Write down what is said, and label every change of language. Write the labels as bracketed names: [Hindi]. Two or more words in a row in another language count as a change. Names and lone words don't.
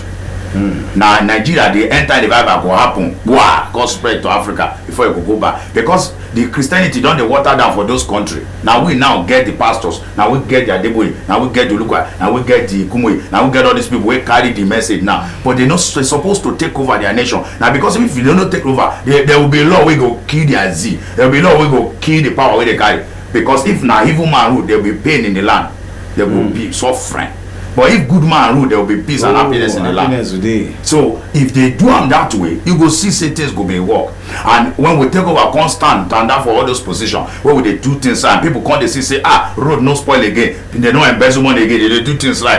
[Nigerian Pidgin] Now Nigeria the entire revival go happen wow God spread to Africa before e go back because the Christianity don dey water down for those countries now we now get the pastors now we get the Adeboye now we get the Olukwa now we get the Kumuyi now we get all these people wey carry the message now but they no supposed to take over their nation now because if you don't take over there will be law wey go kill their zeal there will be law wey go kill the power wey they carry because if na evil man rule there will be pain in the land there will be suffering. But if good man rule, there will be peace and happiness in the land. So if they do them that way, you go see say things go be work. And when we take over constant and that for all those positions, where we they do things and people come they see say road no spoil again, they don't embezzle money again, they do things right.